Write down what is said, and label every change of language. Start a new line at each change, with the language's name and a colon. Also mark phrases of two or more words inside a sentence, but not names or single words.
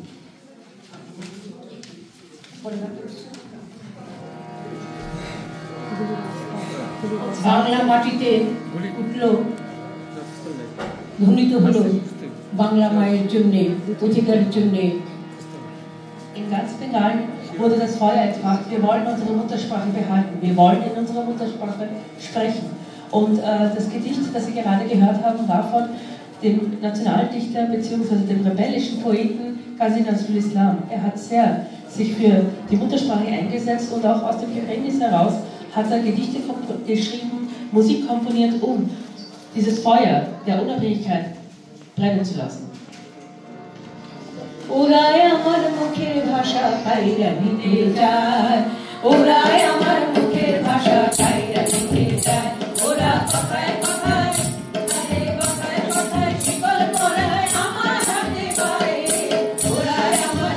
Bangla: বাংলা মাটিতে উঠল ধ্বনিত হলো বাংলা মায়ের জন্য অধিকারের জন্য
German: In ganz Bengalen wurde das Feuer entfacht. Wir wollen unsere Muttersprache behalten. Wir wollen in unserer Muttersprache sprechen. Und das Gedicht, das Sie gerade gehört haben, war von dem Nationaldichter bzw. dem rebellischen Poeten Qazi Nazrul Islam. Er hat sehr sich für die Muttersprache eingesetzt und auch aus dem Gefängnis heraus hat er Gedichte geschrieben, Musik komponiert, um dieses Feuer der Unabhängigkeit brennen zu lassen.
Bangla: ওরাই আমার মুখের ভাষা কাইরা নিতে চায়, ওরাই আমার মুখের ভাষা কাইরা নিতে চায়, ওরা কথায় কথায় আরে কথায় কথায় শিকল পরায় আমার হাতে পায়ে, ওরাই আমার